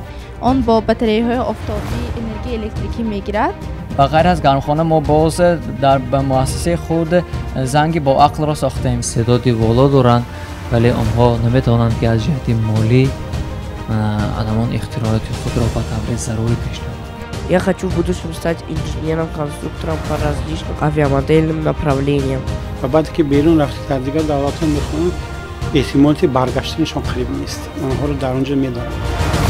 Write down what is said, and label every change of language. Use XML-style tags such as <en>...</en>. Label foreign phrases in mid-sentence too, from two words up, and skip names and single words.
<tg>он бо батареяҳои офтобӣ энергияи электрикӣ мегирад. ба ғайр аз гармхона мо боз дар муассисаи худ занги бо ақлро сохтем. истеъдоди боло доранд, вале онҳо наметавонанд ки аз ҷиҳати молӣ адамон ихтироъоти худро ба таври зарури пешбаранд.</tg> <ru>Я хочу в будущем стать инженером, конструктором по различным авиамодельным направлениям.</ru> <tg>ва баъде ки берун рафти дар дигар давлатҳо мехоҳанд, эҳтимолияти баргаштанашон қариб нест. онҳоро дар онҷо медоранд.</tg>